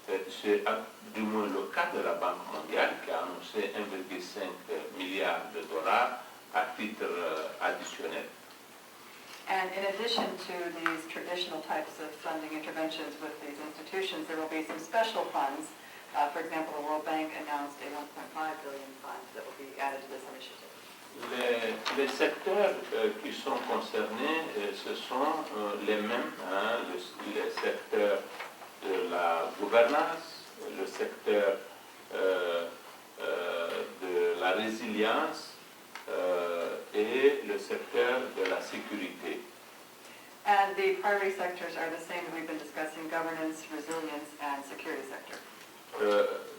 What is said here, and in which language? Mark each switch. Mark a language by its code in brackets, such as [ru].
[fr] C'est du moins le cas de la Banque mondiale qui a annoncé 1,5 milliard de dollars à titre additionnel. [en] And in addition to these traditional types of funding interventions with these institutions, there will be some special funds. For example, the World Bank announced a 1.5 billion fund that will be added to this initiative. [fr] Les secteurs qui sont concernés, ce sont les mêmes, le secteur de la gouvernance, le secteur de la résilience et le secteur de la sécurité. [en] And the priority sectors are the same that we've been discussing: governance, resilience, and security sector.